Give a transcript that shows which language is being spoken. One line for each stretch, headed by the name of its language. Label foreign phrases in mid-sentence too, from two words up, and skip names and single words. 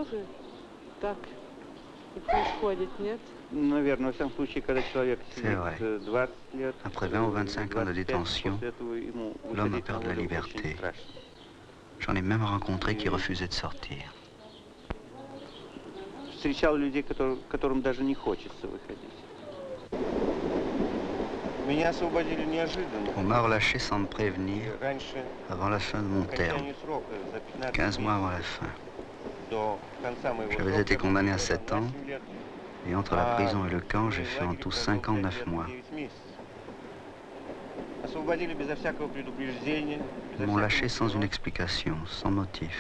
French: C'est vrai. Après 20 ou 25 ans de détention, l'homme a perdu la liberté. J'en ai même rencontré qui refusaient de sortir.
Russian: встречал людей, которым даже не хочется выходить. Меня освободили неожиданно.
French: On m'a relâché sans me prévenir avant la fin de mon terme, 15 mois avant la fin. J'avais été condamné à 7 ans, et entre la prison et le camp, j'ai fait en tout 5 ans, 9 mois. Ils m'ont lâché sans une explication, sans motif.